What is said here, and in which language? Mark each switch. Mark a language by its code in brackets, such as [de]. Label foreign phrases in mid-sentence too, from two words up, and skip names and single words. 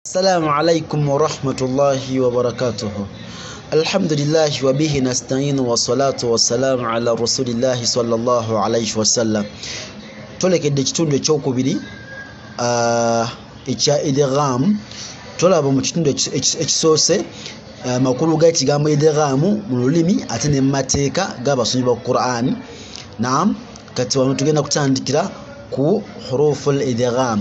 [ar] السلام عليكم ورحمة الله وبركاته. الحمد لله وبه نستعين والصلاة والسلام على رسول الله صلى الله عليه وسلم. [lg] Tulekedde ekitundu ekyokubiri ekya idgham. Tulaba mu kitundu ekisoose makulu g'ekigambo idgham mu lulimi ate ne mu mateeka g'abasomi ba Qur'an. Naam, kati wano tugenda kutandikira ku [ar] حروف الإدغام.